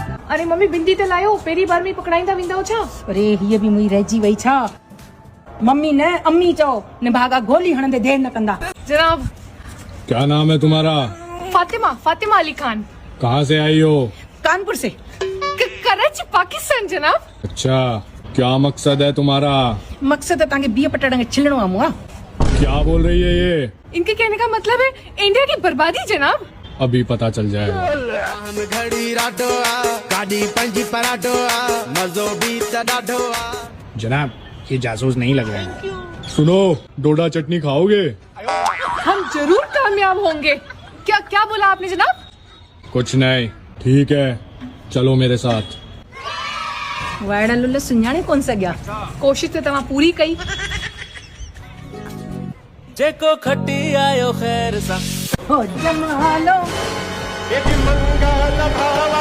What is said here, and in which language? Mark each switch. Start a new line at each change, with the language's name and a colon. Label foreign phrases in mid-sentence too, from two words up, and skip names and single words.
Sindhi: अरे मम्मी बिंदी ते लायो, पहिरीं बार में पकड़ाईंदा वेंदा छा? अरे हीअ बि मुई रहिजी वई छा? मम्मी न अम्मी चओ न भागा गोली हणंदे देर न कंदा। जनाब।
Hindi: क्या नाम है तुम्हारा? फातिमा, फातिमा अली खान। कहाँ से आई हो? कानपुर से। कराची पाकिस्तान जनाब। अच्छा, क्या मकसद है तुम्हारा?
Sindhi: मकसद तव्हांखे बिह पटाटनि खे छिलणो आहे मुआ।
Hindi: क्या बोल रही है ये? इनके कहने का मतलब है इंडिया की बर्बादी जनाब। अभी पता चल जाएगा। जनाब ये जासूस नहीं लग रहे हैं। सुनो, डोडा चटनी खाओगे? हम जरूर कामयाब होंगे। क्या क्या बोला आपने जनाब? कुछ नहीं। ठीक है, चलो मेरे साथ।
Sindhi: वाइड़ा लुल सुञाणे कोन सघिया। कोशिश तो तव्हां पूरी कई। जेको खटी आयो खैर सा हो जमालो मंगल